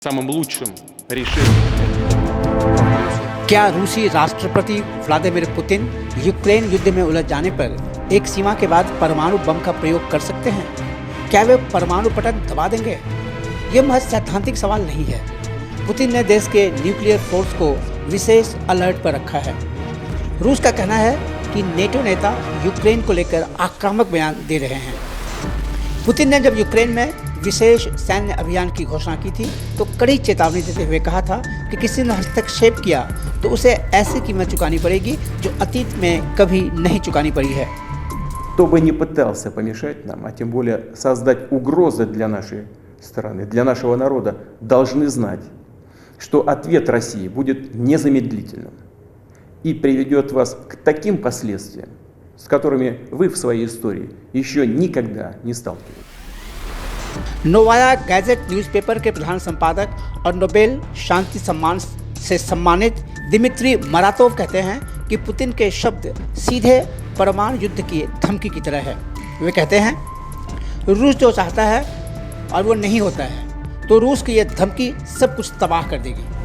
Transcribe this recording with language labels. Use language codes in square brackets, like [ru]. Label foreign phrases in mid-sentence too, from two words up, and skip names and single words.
[ru] самым лучшим решением. [hi] क्या रूसी राष्ट्रपति व्लादिमीर पुतिन यूक्रेन युद्ध में उलझ जाने पर एक सीमा के बाद परमाणु बम का प्रयोग कर सकते हैं? क्या वे परमाणु बटन दबा देंगे? ये महज सैद्धांतिक सवाल नहीं है। पुतिन ने देश के [en] nuclear force [hi] को विशेष अलर्ट पर रखा है। रूस का कहना है कि नेटो नेता यूक्रेन को लेकर आक्रामक बयान दे रहे हैं। पुतिन ने जब यूक्रेन में विशेष सैन्य अभियान की घोषणा की थी तो कड़ी चेतावनी देते हुए कहा था कि किसी ने हस्तक्षेप किया तो उसे ऐसी कीमत चुकानी पड़ेगी जो अतीत में कभी नहीं चुकानी पड़ी है। [ru] Кто бы ни пытался помешать нам, а тем более создать угрозы для нашей страны, для нашего народа, должны знать, что ответ России будет незамедлительным и приведет вас к таким последствиям, с которыми вы в своей истории еще никогда не сталкивались. [hi] नोवाया गैजेट न्यूज़पेपर के प्रधान संपादक और नोबेल शांति सम्मान से सम्मानित दिमित्री मरातोव कहते हैं कि पुतिन के शब्द सीधे परमाणु युद्ध की धमकी की तरह है। वे कहते हैं रूस जो चाहता है और वो नहीं होता है तो रूस की यह धमकी सब कुछ तबाह कर देगी।